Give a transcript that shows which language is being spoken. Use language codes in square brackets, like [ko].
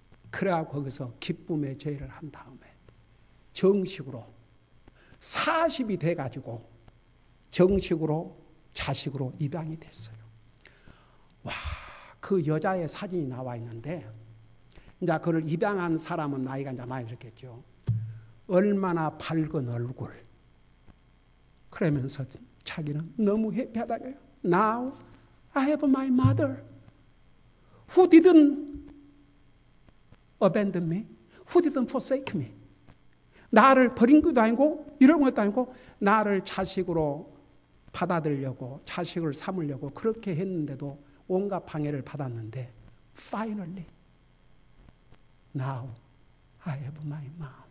[ko] 그래야 거기서 기쁨의 제의를 한 다음에 정식으로 40이 돼가지고 정식으로 자식으로 입양이 됐어요. 와, 그 여자의 사진이 나와 있는데 이제 그를 입양한 사람은 나이가 이제 많이 들었겠죠. 얼마나 밝은 얼굴. 그러면서 자기는 너무 해피하다고요. [en] Now I have my mother who didn't abandon me, who didn't forsake me. [ko] 나를 버린 것도 아니고 이런 것도 아니고 나를 자식으로 받아들이려고 자식을 삼으려고 그렇게 했는데도 온갖 방해를 받았는데 [en] Finally, now I have my mom.